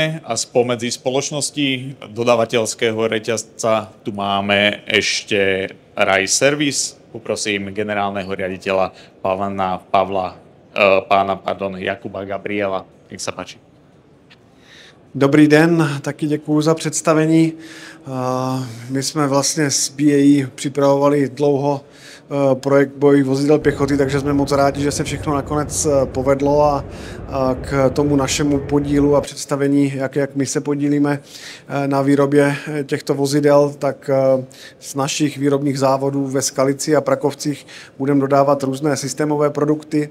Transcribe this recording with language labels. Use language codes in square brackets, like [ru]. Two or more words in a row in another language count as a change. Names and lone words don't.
[sk] A spomedzi spoločností dodávateľského reťazca tu máme ešte Rai Service. Poprosím generálneho riaditeľa Jakuba Gabriela. Nech sa páči. [cs] Dobrý den, taky děkuju za představení. My jsme vlastně s BAE připravovali dlouho projekt bojových vozidel pěchoty, takže jsme moc rádi, že se všechno nakonec povedlo a k tomu našemu podílu a představení, jak my se podílíme na výrobě těchto vozidel, tak z našich výrobních závodů ve Skalici a Prakovcích budeme dodávat různé systémové produkty.